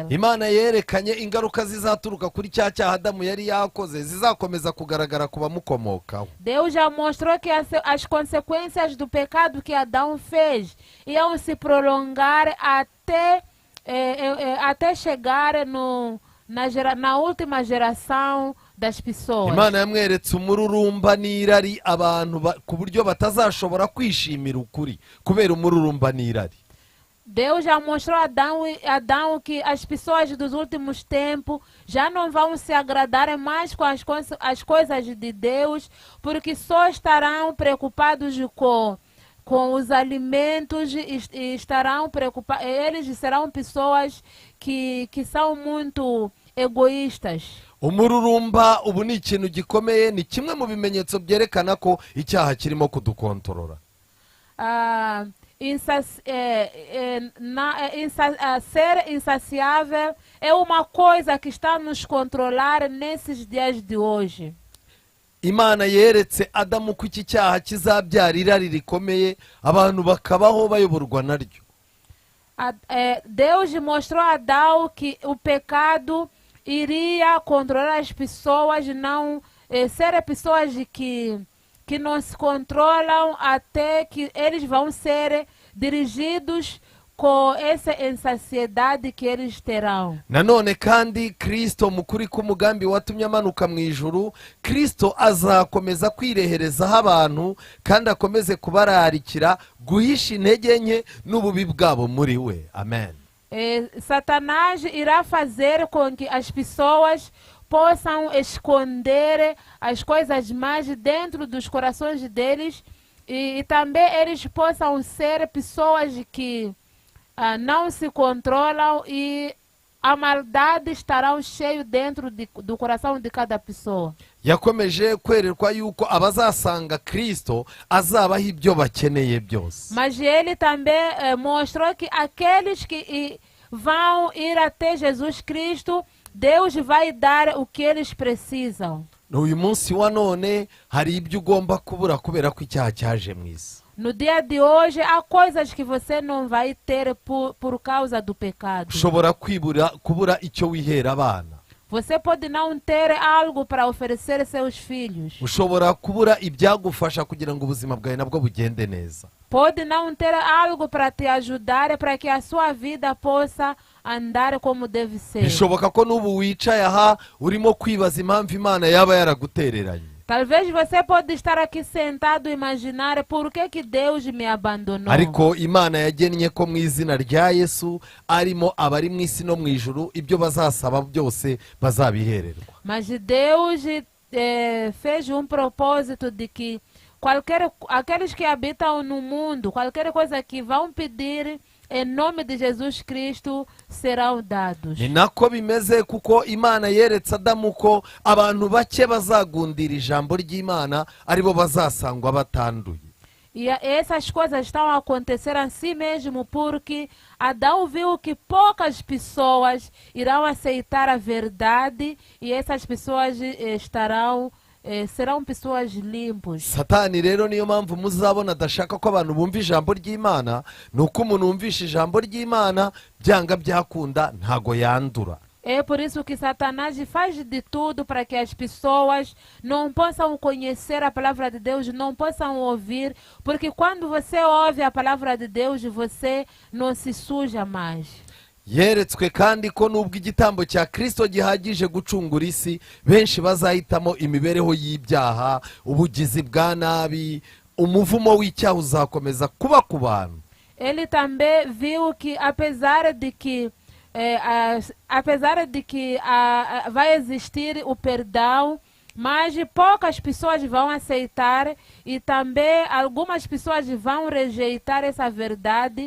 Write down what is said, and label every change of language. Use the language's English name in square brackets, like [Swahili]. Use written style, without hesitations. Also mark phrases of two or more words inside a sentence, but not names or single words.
[Kinyarwanda] Imana yerekanye ingaruka zizaturuka kuri cya cyaha Adamu yari yakoze zizakomeza kugaragara ku bamukomokaho. [Portuguese] Deus já mostrou que as consequências do pecado que Adão fez iam se prolongar até chegar na última geração das pessoas. [Kinyarwanda] Imana yamweretse umururumba n'irari abantu ku buryo batazashobora kwishimira ukuri kubera umururumba n'irari. [Portuguese] Deus já mostrou a Adão que as pessoas dos últimos tempos já não vão se agradar mais com as coisas de Deus, porque só estarão preocupados com os alimentos e estarão preocupados. Eles serão pessoas que são muito egoístas. [Kinyarwanda] Umururumba ubu ni ikintu gikomeye, ni kimwe mu bimenyetso byerekana ko icyaha kirimo kudukontorora. [Portuguese] Ser insaciável é uma coisa que está a nos controlar nesses dias de hoje. [Kinyarwanda] Imana yeretse Adamu ko iki cyaha kizabyara irari rikomeye, abantu bakabaho bayoborwa naryo. [Portuguese] Deus mostrou a Adão que o pecado iria controlar as pessoas, não ser pessoas que não se controlam, até que eles vão ser dirigidos com essa insaciedade que eles terão. [Kinyarwanda] Nanone kandi Kristo mukuri k'umugambi watumye amanuka mu ijuru, Kristo azakomeza kwireherezaho abantu kandi akomeze kubararikira guhisha intege nke n'ububi bwabo muri we. Amen. [Portuguese] Satanás irá fazer com que as pessoas possam esconder as coisas mais dentro dos corações deles, e também eles possam ser pessoas que não se controlam e a maldade estará cheio dentro do coração de cada pessoa. [Kinyarwanda] yakomeje kwererwa yuko abazasanga Kristo azabaha ibyo bakeneye byose. [Portuguese] Mas ele também mostrou que aqueles que vão ir até Jesus Cristo, Deus vai dar o que eles precisam. [Kinyarwanda] N'uyu munsi wa none hari ibyo ugomba kubura kubera ko icyaha cyaje mu isi. [Portuguese] No dia de hoje, há coisas que você não vai ter por causa do pecado. [Kinyarwanda] ushobora kubura icyo wihera abana. [Portuguese] Você pode não ter algo para oferecer seus filhos. [Kinyarwanda] ushobora kubura ibyagufasha kugira ngo ubuzima bwawe nabwo bugende neza. [Portuguese] Pode não ter algo para te ajudar para que a sua vida possa andar como deve ser. [Kinyarwanda] bishoboka ko n'ubu wicaye aha urimo kwibaza impamvu Imana yaba yaragutereranye. [Portuguese] Talvez você pode estar aqui sentado e imaginar por que Deus me abandonou. [Kinyarwanda] ariko Imana yagennye ko mu izina rya Yesu arimo abari mu isi no mu ijuru ibyo bazasaba byose bazabihererwa. [Portuguese] Mas Deus fez propósito de que aqueles que habitam no mundo, qualquer coisa que vão pedir em nome de Jesus Cristo serão dados. [Kinyarwanda] ni nako bimeze kuko Imana yeretse Adamu ko abantu bake bazagundira ijambo ry'Imana aribo bazasangwa batanduye. [Portuguese] E essas coisas estão a acontecer assim mesmo porque Adão viu que poucas pessoas irão aceitar a verdade e essas pessoas serão pessoas limpas. [Kinyarwanda] Satani rero niyo mpamvu muzabona adashaka ko abantu bumva ijambo ry'Imana, nuko umuntu wumvisha ijambo ry'Imana byanga byakunda ntago yandura. [Portuguese] É por isso que Satanás faz de tudo para que as pessoas não possam conhecer a palavra de Deus, não possam ouvir, porque quando você ouve a palavra de Deus, você não se suja mais. [Kinyarwanda] yeretswe kandi ko nubwo igitambo cya Kristo gihagije gucungura isi, benshi bazahitamo imibereho y'ibyaha, ubugizi bwa nabi, umuvumo w'icyaha uzakomeza kuba ku bantu. [Portuguese] Ele também viu que apesar de que vai existir o perdão, mas poucas pessoas vão aceitar e também algumas pessoas vão rejeitar essa verdade.